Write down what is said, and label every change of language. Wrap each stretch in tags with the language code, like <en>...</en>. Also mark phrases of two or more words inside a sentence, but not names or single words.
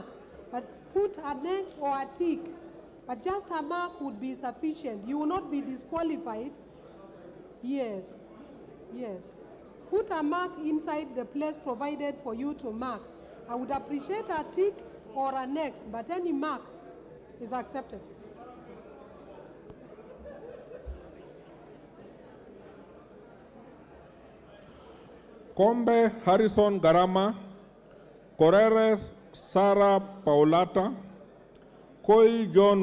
<en>But put an X or a tick, but just a mark would be sufficient. You will not be disqualified. Yes, yes. Put a mark inside the place provided for you to mark. I would appreciate a tick or an X, but any mark is accepted. Kombe Harrison Garama, Correres Sara Paulata, Koi John</en>